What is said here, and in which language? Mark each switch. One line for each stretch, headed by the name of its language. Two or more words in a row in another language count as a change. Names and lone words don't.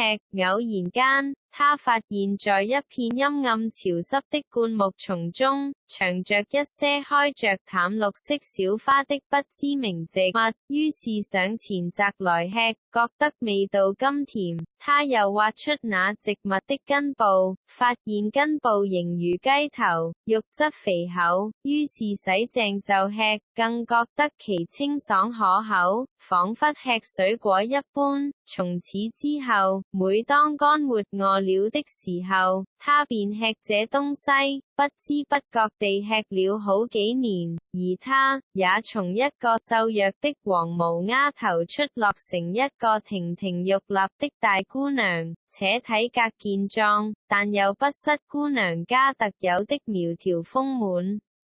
Chinese: 偶然間，她發現在一片陰暗潮濕的灌木叢中，長着一些開着淡綠色小花的不知名植物，於是上前摘來吃，覺得味道甘甜。她又挖出那植物的根部，發現根部形如雞頭，肉質肥厚，於是洗淨就吃，更覺得其清爽可口，彷彿吃水果一般。從此之後，每當乾活餓了的時候，她便吃這東西，不知不覺地吃了好幾年，而她也從一個瘦弱的黃毛丫頭出落成一個亭亭玉立的大姑娘，且體格健壯，但又不失姑娘家特有的苗條豐滿。